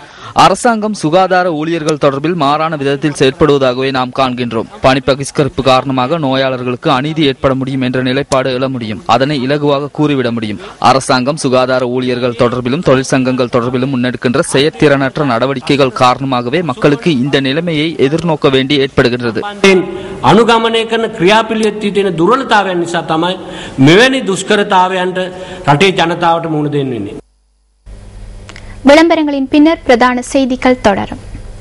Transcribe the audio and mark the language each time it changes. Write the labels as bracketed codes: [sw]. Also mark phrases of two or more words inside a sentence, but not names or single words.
[ta] அரசாங்கம் சுகாதார ஊழியர்கள் தொடர்பில் மாறான விதத்தில் செயற்படுவதாகவே நாம் காண்கின்றோம். பணி பகிஷ்கரிப்பு காரணமாக நோயாளர்களுக்கு அநீதி ஏற்பட முடியும் என்ற நிலைப்பாடு எழ முடியும். அதனை இலகுவாக கூறிவிட முடியும். அரசாங்கம் சுகாதார ஊழியர்கள் தொடர்பிலும் தொழிற்சங்கங்கள் தொடர்பிலும் முன்னெடுக்கின்ற செயற்திறனற்ற நடவடிக்கைகள் காரணமாகவே மக்களுக்கு இந்த நிலைமையை எதிர்நோக்க வேண்டி ஏற்படுகின்றது. [si] අනුගමනය කරන ක්‍රියාපිළිවෙත් තියෙන දුර්වලතාවයන් නිසා තමයි මෙවැනි දුෂ්කරතාවයන්ට රටේ ජනතාවට මුහුණ දෙන්න වෙන්නේ. [ta] விளம்பரங்களின் பின்னர் பிரதான செய்திகள் தொடரும்.